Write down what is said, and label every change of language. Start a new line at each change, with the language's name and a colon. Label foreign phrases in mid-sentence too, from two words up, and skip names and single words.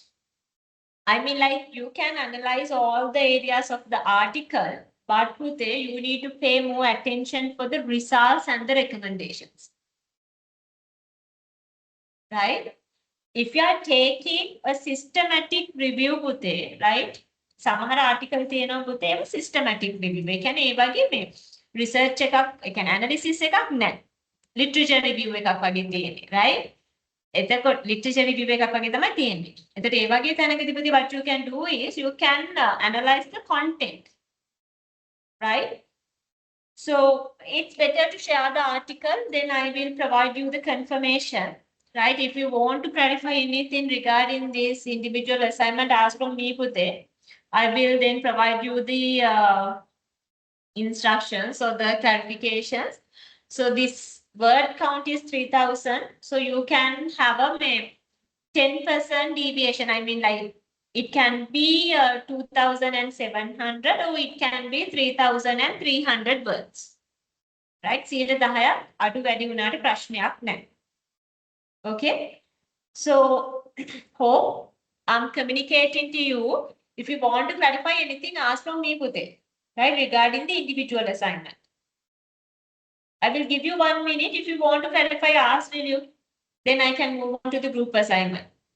English: You can analyze all the areas of the article, but you need to pay more attention for the results and the recommendations, right? If you are taking a systematic review, right?
Sinhala: සමහර article තියෙනවා පුතේ ඒව
English: systematic review.
Sinhala: ඒ කියන්නේ ඒ වගේ මේ research එකක්, ඒ කියන්නේ analysis එකක් නැහැ.
English: Literature review
Sinhala: එකක් වගේ තියෙන්නේ, right? එතකොට
English: literature review
Sinhala: එකක් වගේ තමයි තියෙන්නේ. එතකොට ඒ වගේ තැනකදී
English: what you can do is you can analyze the content, right? So it's better to share the article, then I will provide you the confirmation. Right? If you want to clarify anything regarding this individual assignment, ask from me, Pute. I will then provide you the instructions or the clarifications. So this word count is 3,000. So you can have a 10% deviation. It can be 2,700 or it can be 3,300 words. Right? See the
Sinhala: දහය අඩු වැඩි වුණාට ප්‍රශ්නයක් නැහැ.
English: Okay, so hope I'm communicating to you. If you want to clarify anything, ask from me, Pute, right, regarding the individual assignment. I will give you 1 minute. If you want to clarify, ask will you. Then I can move on to the group assignment.